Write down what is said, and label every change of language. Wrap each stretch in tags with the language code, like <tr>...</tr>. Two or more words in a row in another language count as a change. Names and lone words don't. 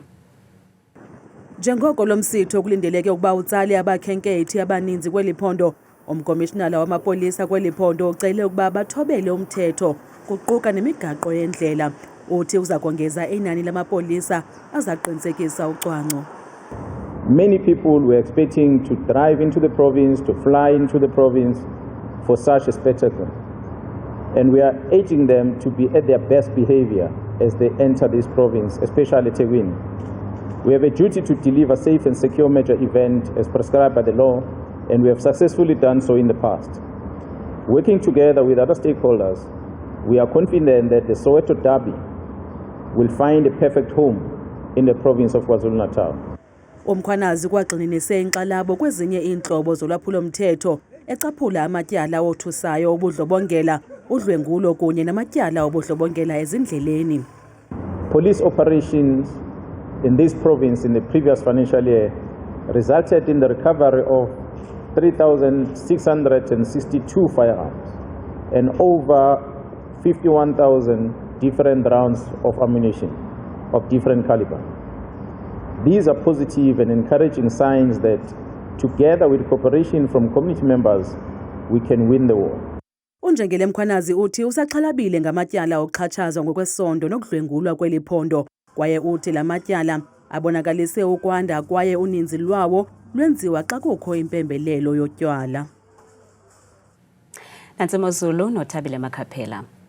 <xh>Njengoko lomsitho kulindeleke ukuba utsale abakhenkethi abaninzi kweliphondo, umkomishinala wamapolisa kweliphondo ucele ukuba bathobele umthetho kuquka nemigaqo yendlela. Uthi uza kongeza inani lamapolisa azaqinisekisa ucwangco.</xh> <en>Many people were expecting to drive into the province, to fly into the province for such a spectacle. And we are urging them to be at their best behavior as they enter this province, especially Teguin. We have a duty to deliver safe and secure major event as prescribed by the law, and we have successfully done so in the past. Working together with other stakeholders, we are confident that the Soweto Derby will find a perfect home in the province of KwaZulu-Natal.</en> <xh>Umkhwanazi kwagxininise inkxalabo kwezinye iintlobo zolwaphulo-mthetho ecaphula amatyala othusayo obudlobongela, udlwengulo kunye namatyala obudlobongela ezindleleni.</xh> <en>Police operations in this province in the previous financial year resulted in the recovery of 3,662 firearms and over 51,000 different rounds of ammunition of different caliber. These are positive and encouraging signs that together with cooperation from community members, we can win the war.</en> <xh>Unjengele Mkhwanazi uthi usaxhalabile ngamatyala oxhatshazwa ngokwesondo nokudlwengulwa kweli phondo, kwaye uthi la matyala abonakalise ukwanda kwaye uninzi lwawo lwenziwa xa kukho impembelelo yotywala. Nantsi Mozulu noThabile Makhaphela.</xh>